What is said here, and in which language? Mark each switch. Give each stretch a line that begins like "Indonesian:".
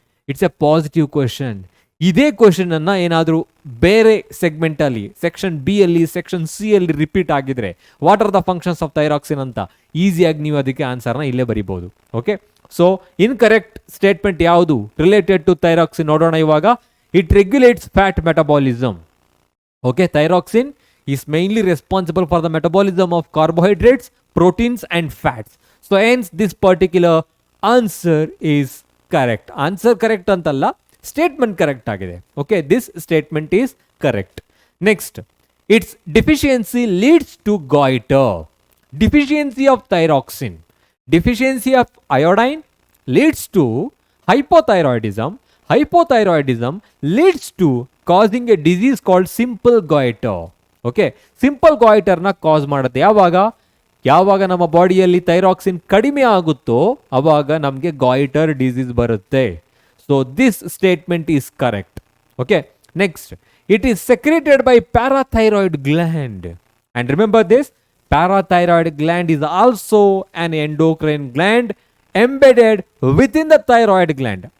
English: It's a positive question.
Kannada: ಇದೇ question ಅನ್ನ ಏನಾದರೂ ಬೇರೆ ಸೆಗ್ಮೆಂಟಲ್ಲಿ, ಸೆಕ್ಷನ್ ಬಿ ಅಲ್ಲಿ, ಸೆಕ್ಷನ್ ಸಿ ಅಲ್ಲಿ ರಿಪೀಟ್ ಆಗಿದ್ರೆ,
English: what are the functions of thyroxine
Kannada: ಅಂತ ಈಸಿಯಾಗಿ ನೀವು ಅದಕ್ಕೆ ಆನ್ಸರ್ನ ಇಲ್ಲೇ ಬರಿಬೋದು. ಓಕೆ, ಸೊ ಇನ್ಕರೆಕ್ಟ್ ಸ್ಟೇಟ್ಮೆಂಟ್ ಯಾವುದು ರಿಲೇಟೆಡ್ ಟು ಥೈರಾಕ್ಸಿನ್ ನೋಡೋಣ ಇವಾಗ.
English: It regulates fat metabolism. Okay, thyroxine is mainly responsible for the metabolism of carbohydrates, proteins and fats. So hence this particular answer is correct.
Kannada: Answer correct antalla, statement correct agide.
English: Okay, this statement is correct. Next, its deficiency leads to goiter. Deficiency of thyroxine, deficiency of iodine leads to hypothyroidism. Hypothyroidism leads to causing a disease called simple goiter.
Kannada: Okay, simple goiter na cause ಮಾಡುತ್ತೆ. ಯಾವಾಗ ನಮ್ಮ ಬಾಡಿಯಲ್ಲಿ thyroxine ಕಡಿಮೆ ಆಗುತ್ತೋ ಆವಾಗ ನಮಗೆ goitre disease ಬರುತ್ತೆ.
English: So this statement is correct. Okay, next, it is secreted by parathyroid gland. And remember this, parathyroid gland is also an endocrine gland embedded within the thyroid gland.